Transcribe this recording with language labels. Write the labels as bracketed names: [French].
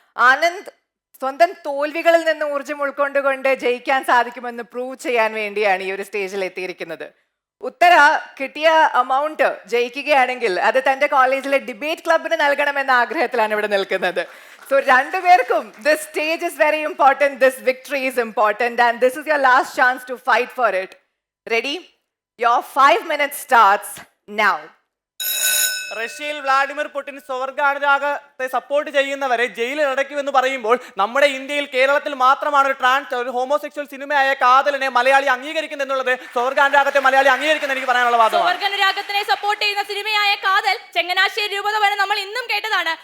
[Malayalam] ആനന്ദ് സ്വന്തം തോൽവികളിൽ നിന്ന് ഊർജ്ജം ഉൾക്കൊണ്ടുകൊണ്ട് ജയിക്കാൻ സാധിക്കുമെന്ന് പ്രൂവ് ചെയ്യാൻ വേണ്ടിയാണ് ഈ ഒരു സ്റ്റേജിൽ എത്തിയിരിക്കുന്നത്. ഉത്തര കിട്ടിയ എമൗണ്ട് ജയിക്കുകയാണെങ്കിൽ അത് തന്റെ കോളേജിലെ ഡിബേറ്റ് ക്ലബിന് നൽകണമെന്ന ആഗ്രഹത്തിലാണ് ഇവിടെ നിൽക്കുന്നത്. [English] so [Malayalam] രണ്ടുപേർക്കും [English] This stage is very important, this victory is important, and this is your last chance to fight for it. Ready? Your 5 minutes starts now. [Malayalam] റഷ്യയിൽ വ്ളാഡിമിർ പുടിൻ സ്വവർഗാനുരാഗത്തെ സപ്പോർട്ട് ചെയ്യുന്നവരെ ജയിലിൽ അടയ്ക്കുമെന്ന് പറയുമ്പോൾ നമ്മുടെ ഇന്ത്യയിൽ കേരളത്തിൽ മാത്രമാണ് ഒരു ഹോമോസെക്ഷൽ സിനിമയായ കാതലിനെ മലയാളി അംഗീകരിക്കുന്നത് എന്നുള്ളത് സ്വവർഗാനുരാഗത്തെ മലയാളി അംഗീകരിക്കുന്ന എനിക്ക് പറയാനുള്ള വാദമാണ്. സ്വവർഗാനുരാഗത്തിനെ സപ്പോർട്ട് ചെയ്യുന്ന സിനിമയായ കാതൽ ചങ്ങനാശ്ശേരി രൂപത വരെ നമ്മൾ ഇന്നും കേട്ടതാണ്.